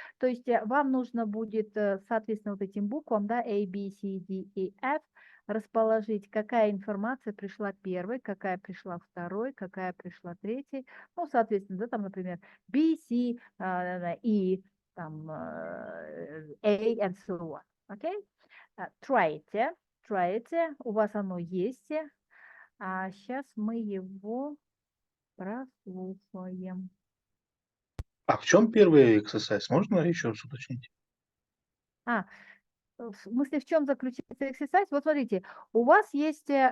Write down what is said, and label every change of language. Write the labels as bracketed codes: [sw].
[ru] То есть вам нужно будет, соответственно, вот этим буквам, да, A, B, C, D, E, F, расположить, какая информация пришла первой, какая пришла второй, какая пришла третьей. Ну, соответственно, да, там, например, B, C, E, там, A, [en] and so on. [ru] Okay? [en] Try it. [ru] У вас оно есть. А сейчас мы его прослушаем. А в чем первый exercise? Можно еще раз уточнить? В смысле, в чем заключается exercise? Вот смотрите, у вас есть